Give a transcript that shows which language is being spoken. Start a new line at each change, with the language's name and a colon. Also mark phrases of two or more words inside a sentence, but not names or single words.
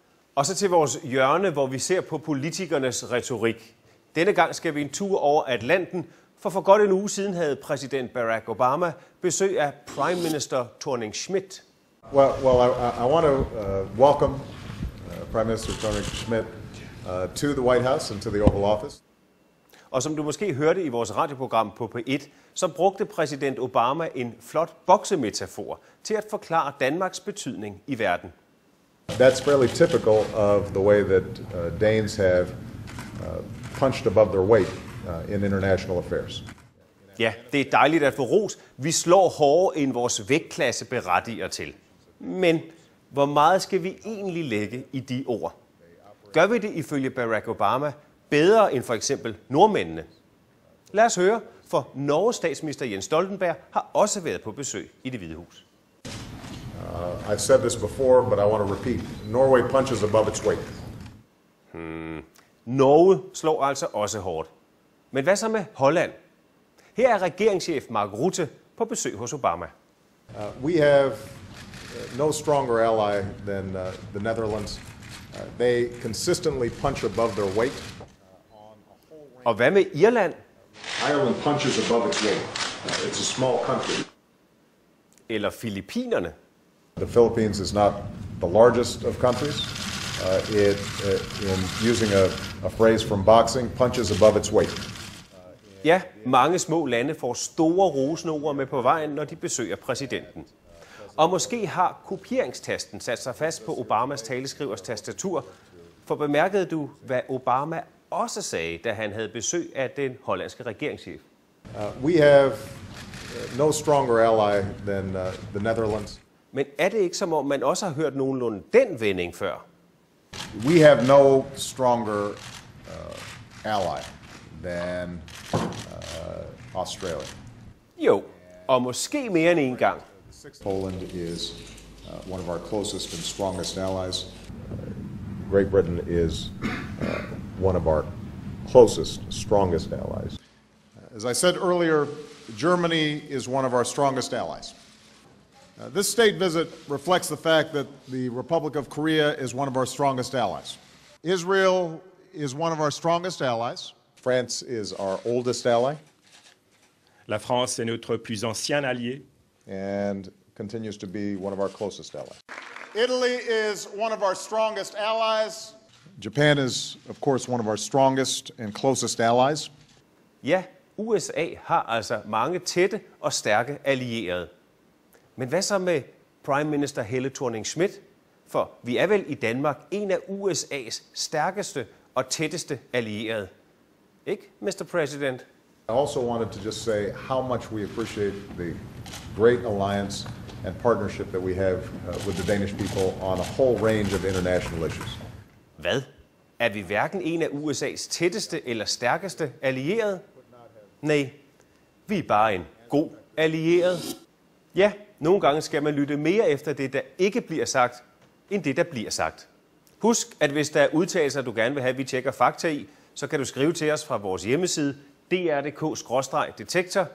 Danish: Og så til vores hjørne, hvor vi ser på politikernes retorik. Denne gang skal vi en tur over Atlanten, for godt en uge siden havde præsident Barack Obama besøg af
English: Prime Minister
Danish: Thorning-Schmidt.
English: Well, I want to welcome Prime Minister Thorning-Schmidt to the White House and to the Oval Office.
Danish: Og som du måske hørte i vores radioprogram på P1, så brugte præsident Obama en flot boksemetafor til at forklare Danmarks betydning i verden.
English: That's fairly typical of the way that Danes have punched above their weight in international affairs.
Danish: Ja, det er dejligt at få ros. Vi slår hårdere end vores vægtklasse berettiger til. Men hvor meget skal vi egentlig lægge i de ord? Gør vi det ifølge Barack Obama bedre end for eksempel nordmændene? Lad os høre, for Norges statsminister Jens Stoltenberg har også været på besøg i Det Hvide Hus.
English: I've said this before, but I want to repeat. Norway punches above its weight.
Danish: Norge slår altså også hårdt. Men hvad så med Holland? Her er regeringschef Mark Rutte på besøg hos Obama.
English: We have no stronger ally than the Netherlands. They consistently punch above their weight.
Danish: Og hvad med Irland?
English: Ireland punches above its weight. It's a small country.
Danish: Eller Filippinerne?
English: The Philippines is not the largest of countries. In using a phrase from boxing, punches above its weight.
Danish: Ja, mange små lande får store rosende ord med på vejen, når de besøger præsidenten. Og måske har kopieringstasten sat sig fast på Obamas taleskrivers tastatur, for bemærkede du, hvad Obama også sagde, da han havde besøg af den hollandske regeringschef?
English: We have no stronger ally than the Netherlands.
Danish: Men er det ikke som om, man også har hørt nogenlunde den vending før?
English: We have no stronger ally than Australia.
Danish: Jo, og måske mere end en gang.
English: Poland is one of our closest and strongest allies. Great Britain is one of our closest, strongest allies. As I said earlier, Germany is one of our strongest allies. This state visit reflects the fact that the Republic of Korea is one of our strongest allies. Israel is one of our strongest allies. France is our oldest ally.
French: La France est notre plus ancien allié.
English: And continues to be one of our closest allies. Italy is one of our strongest allies. Japan is, of course, one of our strongest and closest allies.
Danish: Ja, USA har altså mange tætte og stærke allierede. Men hvad så med
English: Prime Minister
Danish: Helle Thorning-Schmidt? For vi er vel i Danmark en af USA's stærkeste og tætteste allierede. Ikke,
English: Mr. President? I also wanted to just say how much we appreciate the great alliance and partnership that we have with the Danish people on a whole range of international issues.
Danish: Hvad? Er vi hverken en af USA's tætteste eller stærkeste allierede? Nej, vi er bare en god allieret. Ja, nogle gange skal man lytte mere efter det, der ikke bliver sagt, end det, der bliver sagt. Husk, at hvis der er udtalelser, du gerne vil have, at vi tjekker fakta i, så kan du skrive til os fra vores hjemmeside dr.dk/detektor.